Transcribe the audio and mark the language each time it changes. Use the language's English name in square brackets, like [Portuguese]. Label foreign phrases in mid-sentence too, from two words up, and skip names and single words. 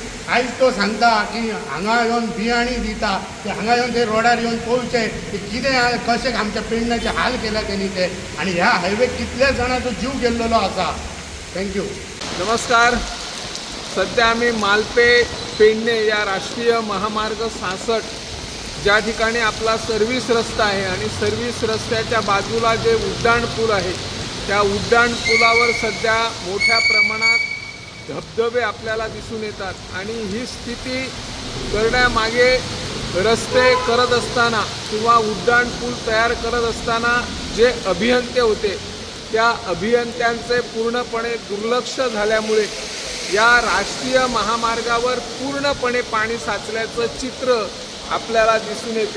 [Konkani] आयज तो सांगता की हांगा येवन बियाणी दिता ते हांगा येवन ते रोडार येवन पळोवचे की कितें कशें आमच्या पेडण्याचे हाल केल्या तेणी ते. आनी ह्या हायवे कितल्या जाणांचो जीव गेल्लेलो आसा. थँक्यू. [Marathi] नमस्कार. सध्या आम्ही मालपे पेडणे या राष्ट्रीय महामार्ग 66 ज्या ठिकाणी आपला सर्व्हिस रस्ता आहे आणि सर्व्हिस रस्त्याच्या बाजूला जे उड्डाण पूल आहे त्या उड्डाण पुलावर सध्या मोठ्या प्रमाणात धबधबे आपल्याला दिसून येतात. आणि ही स्थिती करण्यामागे रस्ते करत असताना किंवा उड्डाण पूल तयार करत असताना जे अभियंते होते त्या अभियंत्यांचे पूर्णपणे दुर्लक्ष झाल्यामुळे या राष्ट्रीय महामार्गावर पूर्णपणे पाणी साचल्याचं चित्र आपल्याला दिसून येते.